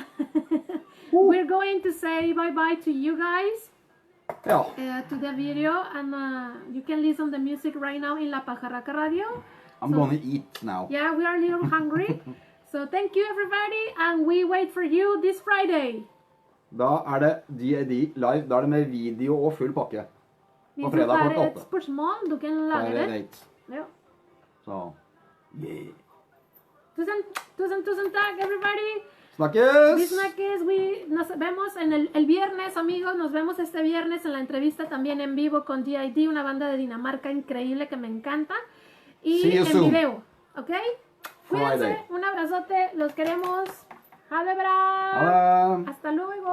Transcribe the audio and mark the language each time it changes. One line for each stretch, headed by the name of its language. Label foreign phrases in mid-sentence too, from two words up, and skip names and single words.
English: We're going to say bye-bye to you guys, to the video, and you can listen the music right now in La Pajarraca Radio. I'm gonna eat now. Yeah, we are a little hungry. So thank you everybody, and we wait for you this Friday.
Norwegian: Da er det DAD live. Da er det med video og full pakke. På fredag Det klokka er et 8. spørsmål du kan lage Det er det. reit. Ja. Så, yeah. Tusen takk, everybody. Snakkes! Vi snakkes.
Spanish: Nos vemos en el viernes, amigos. Nos vemos este viernes en la entrevista también en vivo con DID, una banda de Dinamarca increíble que me encanta. Y
English: See you
Spanish: en
English: soon.
Spanish: video, ¿ok? Cuídense,
English: Friday.
Spanish: un abrazote, los queremos.
Norwegian: Ha det bra. Ha det.
Spanish: Hasta luego.